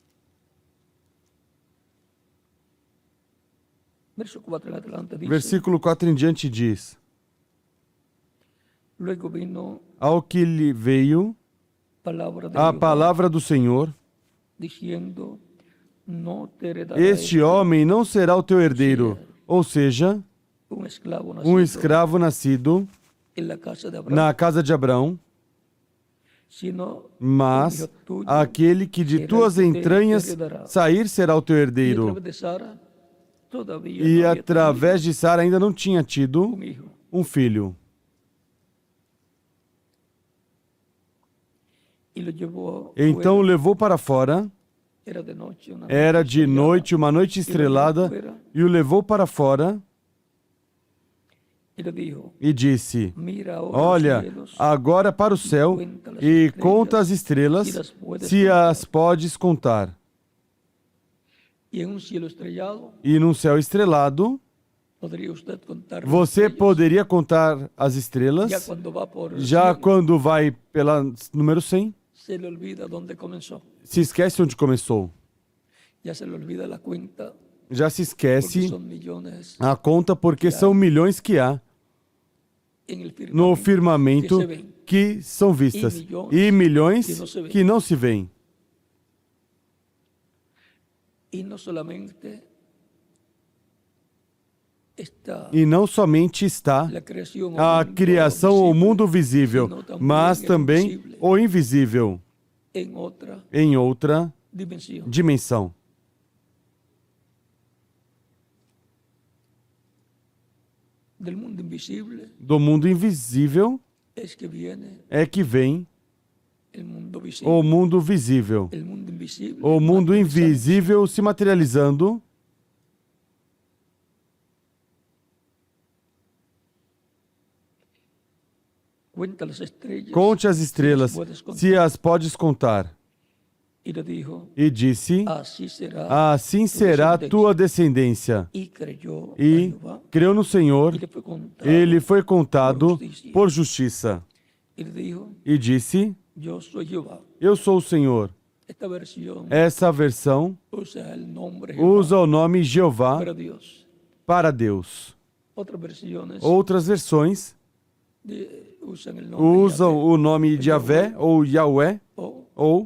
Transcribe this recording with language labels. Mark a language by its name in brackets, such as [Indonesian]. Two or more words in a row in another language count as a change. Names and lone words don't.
[Portuguese] Versículo 4 em diante diz: ao que lhe veio a palavra do Senhor, [Spanish] no te heredará [Portuguese] este homem não será o teu herdeiro. Ou seja, um escravo nascido [Spanish] en la casa de Abraham, [Portuguese] na casa de Abraão, [Spanish] sino [Portuguese] mas [Spanish] el hijo tuyo, [Portuguese] aquele que de tuas entranhas sair será o teu [Spanish] y a [Portuguese] herdeiro. [Spanish] través de Sara todavía [Portuguese] E [Spanish] no había [Portuguese] através de Sara ainda não tinha tido [Spanish] tenido un hijo. [Portuguese] um filho. [Spanish] Y lo llevó [Portuguese] Então o [Spanish] fuera. [Portuguese] levou para fora. [Spanish] Era de noche, una [Portuguese] Era [Spanish] noche de estrellada. [Portuguese] noite, uma noite estrelada, e o levou para fora [Spanish] Y le dijo, [Portuguese] e disse: [Spanish] mira ahora [Portuguese] Olha, [Spanish] los cielos, [Portuguese] agora para o céu e conta as estrelas, se as podes contar. [Spanish] y en un cielo estrellado, [Portuguese] E num céu estrelado, [Spanish] ¿podría usted contar las [Portuguese] você [Spanish] estrellas? [Portuguese] poderia contar as [Spanish] Ya [Portuguese] estrelas? [Spanish] cuando va por el [Portuguese] Já [Spanish] cielo, [Portuguese] quando vai pela número 100, [Spanish] se le olvida dónde comenzó. [Portuguese] se esquece onde começou. [Spanish] Ya se le olvida la cuenta, [Portuguese] Já se [Spanish] porque [Portuguese] esquece [Spanish] son millones [Portuguese] a conta porque são milhões que há [Spanish] en el [Portuguese] no [Spanish] firmamento [Portuguese] firmamento [Spanish] que se ven. [Portuguese] que são vistas e milhões que não se veem. [Spanish] Y no solamente está [Portuguese] E não somente está [Spanish] la creación, [Portuguese] a criação, o mundo visível, mas também o invisível [Spanish] en otra [Portuguese] em outra [Spanish] dimensión. [Portuguese] dimensão. [Spanish] Del mundo invisible [Portuguese] Do mundo invisível [Spanish] es que viene [Portuguese] é que vem [Spanish] el mundo visible. [Portuguese] o mundo visível. [Spanish] El mundo invisible [Portuguese] O mundo [Spanish] materializado. [Portuguese] invisível se materializando. [Spanish] Cuenta las estrellas. [Portuguese] Conte as estrelas, se as podes contar. [Spanish] Y le dijo, [Portuguese] E disse: [Spanish] así será. [Portuguese] Assim será a tua descendência. [Spanish] Y creyó a [Portuguese] E [Spanish] Jehová, [Portuguese] creu no Senhor, [Spanish] y le fue contado. [Portuguese] ele foi contado por justiça. [Spanish] Y le dijo, [Portuguese] E disse: [Spanish] yo soy Jehová. [Portuguese] Eu sou o Senhor. [Spanish] Esta versión [Portuguese] Essa versão [Spanish] usa el nombre Jehová [Portuguese] usa o nome Jeová [Spanish] para Dios. [Portuguese] para Deus. [Spanish] Otras versiones [Portuguese] Outras versões [Spanish] usan el nombre [Portuguese] usam [Spanish] Yahvé, [Portuguese] o nome de Yahvé ou Yahweh ou